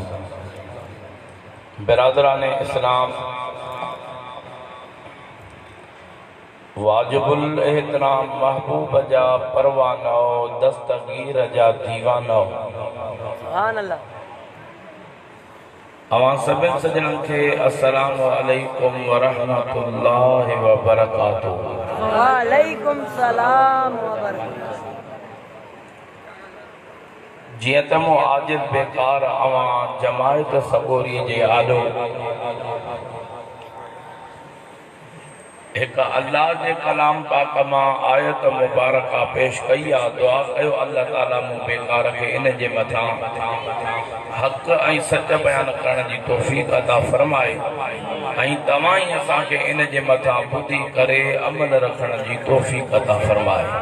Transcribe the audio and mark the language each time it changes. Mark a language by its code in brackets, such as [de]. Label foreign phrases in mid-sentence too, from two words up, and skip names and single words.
[sd] बिरादराने इस्लाम, वाजिबुल एहतराम महबूब जा परवानो, दस्तगीर जा दीवानो। [ar] سبحان الله. [sd] अवां सभिनि सजननि खे [ar] السلام عليكم ورحمة الله وبركاته. وعليكم السلام وبركاته. [sd] जियं त मूं आजिज़ बेकार अवां जमायत सबोरी जे आलो एक अल्लाह जे कलाम पाक मां आयत मुबारका पेश कई आ। दुआ कयो अल्लाह ताला मूं बेकार खे इन जे मथां हक़ ऐं सच बयान करण जी तौफ़ीक़ अता फरमाए ऐं तव्हां ई असांखे इन जे मथां ॿुधी करे अमल रखण जी तौफ़ीक़ अता फरमाए।